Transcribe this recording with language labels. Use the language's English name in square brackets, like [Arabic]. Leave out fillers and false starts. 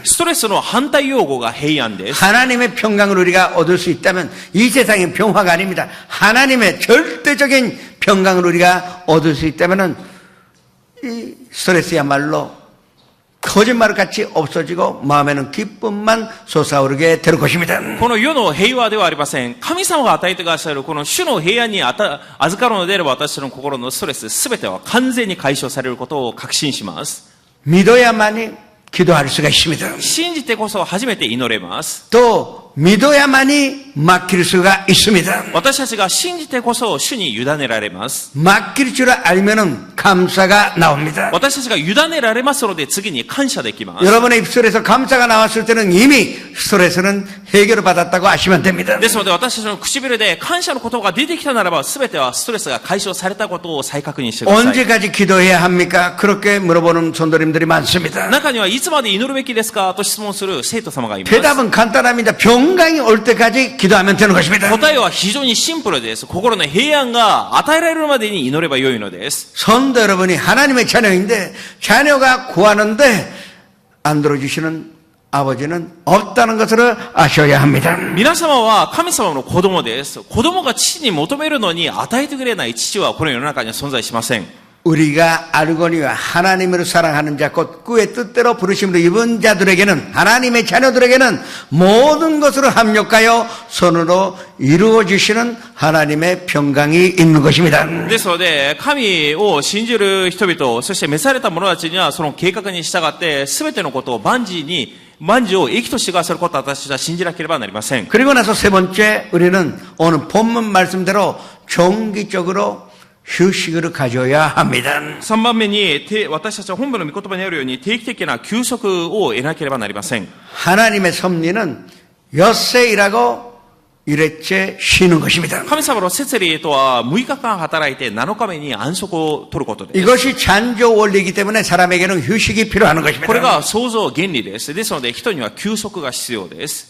[Japanese] ストレスの反対用語が平安です。 [Korean] 하나님의 평강을 우리가 얻을 수 있다면 이 세상의 평화가 아닙니다. 하나님의 절대적인 평강을 우리가 얻을 수 있다면 이 스트레스야말로 거짓말 같이 없어지고 마음에는 기쁨만 솟아오르게 될 것입니다. [Japanese] この世の平和ではありません。神様が与えてくださるこの主の平安に預かるのであれば、私の心のストレスすべては完全に解消されることを確信します。 [Korean] 믿어야만이 기도할 수가 있습니다. [Japanese] 信じてこそ初めて祈れます。 [Korean] 또 믿어야만이 맡길 수가 있습니다. [Japanese] 私たちが信じてこそ主に委ねられます。 [Korean] 맡길 줄 알면은 감사가 나옵니다. [Japanese] 私たちが委ねられますので次に感謝できます。 [Korean] 여러분의 입술에서 감사가 나왔을 때는 이미 스트레스는 해결을 받았다고 아시면 됩니다. [Japanese] ですので私たちの唇で感謝の言葉が出てきたならば全てはストレスが解消されたことを再確認してください。 [Korean] 언제까지 기도해야 합니까? 그렇게 물어보는 성도님들이 많습니다. [Japanese] 中にはいつまで祈るべきですかと質問する生徒様がいます。 [Korean] 대답은 간단합니다. 병강이 올 때까지 기도하면 되는 것입니다. [Japanese] 答えは非常にシンプルです。心の平安が与えられるまでに祈ればよいのです。 [Korean] 성도 여러분이 하나님의 자녀인데 자녀가 구하는데 안 들어주시는 아버지는 없다는 것을 아셔야 합니다. [Japanese] 皆様は神様の子供です。子供が父に求めるのに与えてくれない父はこの世の中には存在しません。 [Korean] 우리가 알거니와 하나님을 사랑하는 자 곧 그의 뜻대로 부르심으로 입은 자들에게는 하나님의 자녀들에게는 모든 것으로 합력하여 선으로 이루어지시는 하나님의 평강이 있는 것입니다. [Japanese] ですので、神を信じる人々、そして召された者たちにはその計画に従って全てのことを万事を益としてくださることを私たちは信じなければなりません。 [Korean] 그리고 나서 세 번째 우리는 오늘 본문 말씀대로 정기적으로 휴식을 가져야 합니다. [Japanese] 3番目に、私たちは本部の御言葉にあるように定期的な休息を得なければなりません。 [Korean] 하나님의 섭리는 엿새 일하고 일회째 쉬는 것입니다. [Japanese] 神様の摂理とは6日間働いて7日目に安息を取ることです。 [Korean] 이것이 잔조 원리이기 때문에 사람에게는 휴식이 필요한 [Japanese] これ [Korean] 것입니다. [Japanese] が創造原理です。ですので人には休息が必要です。